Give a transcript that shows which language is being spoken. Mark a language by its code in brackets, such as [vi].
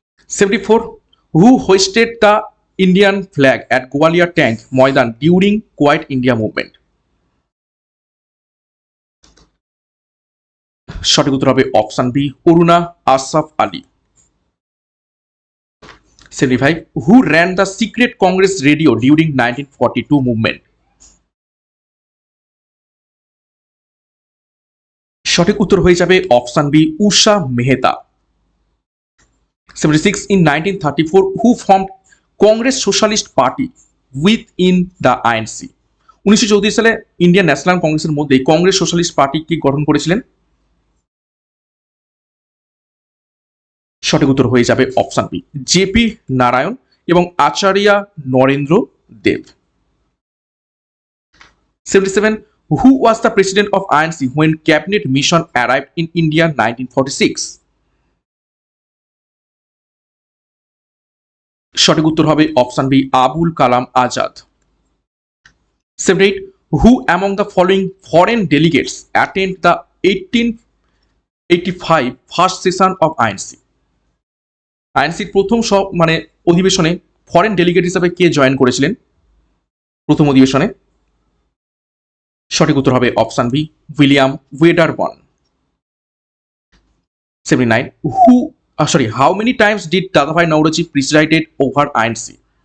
[en] 74, who hoisted the Indian flag at Gowalia Tank Maidan during quit India movement? [bn] সঠিক উত্তর হবে option B, Aruna Ashraf Ali. [en] 75, who ran the secret congress radio during 1942 movement? [bn] সঠিক উত্তর হয়ে যাবে option B, [en] Usha Mehta. 76, in 1934 who formed Congress Socialist Party with in the INC? [bn] 1934 সালে Indian national কংগ্রেসের মধ্যে কংগ্রেস সোশ্যালিস্ট পার্টিকে গঠন করেছিলেন? সঠিক উত্তর হয়ে যাবে অপশন বি, জেপি নারায়ণ এবং আচার্য নরেন্দ্র দেব। [en] 77, who was the president of INC when cabinet mission arrived in India 1946? [bn] সঠিক উত্তর হবে option B, Abul Kalam Azad. [en] 78, who among the following foreign delegates attend the 1885 first session of INC? [bn] আইএনসির প্রথম অধিবেশনে ফরেন ডেলিগেট হিসাবে কে join করেছিলেন প্রথম অধিবেশনে? সঠিক উত্তর হবে option B, William ওয়েডারবর্ন। [en] 79, how many times did Dadabhai Naoroji presided over INC?